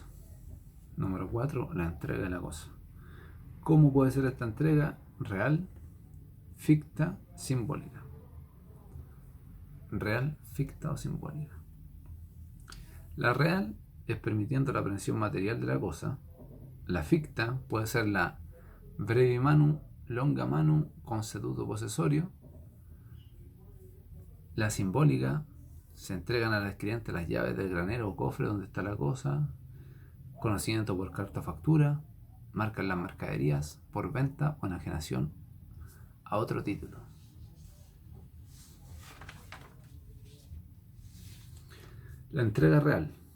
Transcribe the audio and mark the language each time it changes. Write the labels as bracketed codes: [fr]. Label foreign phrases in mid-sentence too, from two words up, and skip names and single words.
[es] Número 4, la entrega de la cosa. ¿Cómo puede ser esta entrega? Real, ficta, simbólica. Real, ficta o simbólica. La real es permitiendo la aprehensión material de la cosa. La ficta puede ser la [la] brevi manu, longa manu, [es] consetuto posesorio. La simbólica: se entregan al adquirente las llaves del granero o cofre donde está la cosa, conocimiento por carta o factura, marcan las mercaderías por venta o enajenación a otro título. La entrega real.